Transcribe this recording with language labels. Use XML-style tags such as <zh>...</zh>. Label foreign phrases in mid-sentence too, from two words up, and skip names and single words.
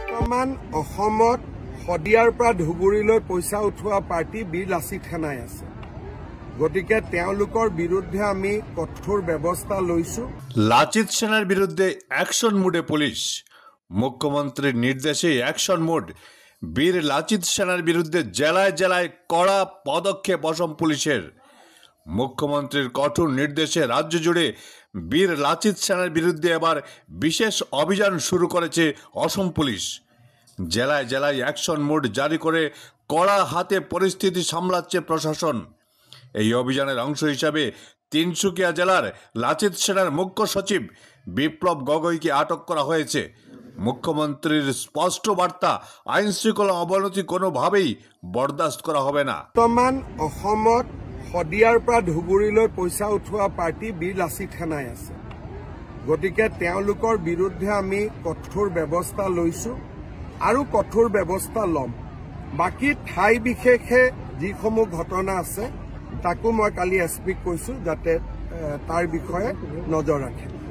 <as>বৰ্তমান অসমত শদিয়াৰ পৰা ধুবুৰীলৈ পইচা উঠোৱা পাৰ্টি বীৰ লাচিত সেনাই আছে। গতিকে তেওঁলোকৰ বিৰুদ্ধে আমি কঠোৰ ব্যৱস্থা লৈছো।</as> <bn>লাচিত সেনার বিরুদ্ধে অ্যাকশন মুডে পুলিশ। মুখ্যমন্ত্রীর নির্দেশে অ্যাকশন মুড। বীর লাচিত সেনার বিরুদ্ধে জেলায় জেলায় কড়া পদক্ষেপ অসম পুলিশের। মুখ্যমন্ত্রীর কঠোর নির্দেশে রাজ্য জুড়ে বীর লাচিত সেনার বিরুদ্ধে এবার বিশেষ অভিযান শুরু করেছে অসম পুলিশ। জেলায় জেলায় অ্যাকশন মুড জারি করে কড়া হাতে পরিস্থিতি সামলাচ্ছে প্রশাসন। এই অভিযানের অংশ হিসাবে তিনসুকিয়া জেলার লাচিত সেনার মুখ্য সচিব বিপ্লব গগৈকে আটক করা হয়েছে। মুখ্যমন্ত্রীর স্পষ্ট বার্তা, আইন শৃঙ্খলা অবনতি কোনোভাবেই বরদাস্ত করা হবে না।</bn> <as>বৰ্তমান অসমত শদিয়াৰ পৰা ধুবুৰীলৈ পইচা উঠোৱা পাৰ্টি বীৰ লাচিত সেনাই আছে। গতিকে তেওঁলোকৰ বিৰুদ্ধে আমি কঠোৰ ব্যৱস্থা লৈছো আৰু কঠোৰ ব্যৱস্থা ল'ম। বাকী ঠাই বিশেষে যিসমূহ ঘটনা আছে তাকো মই কালি এছপিক কৈছো যাতে তাৰ বিষয়ে নজৰ ৰাখে।</as>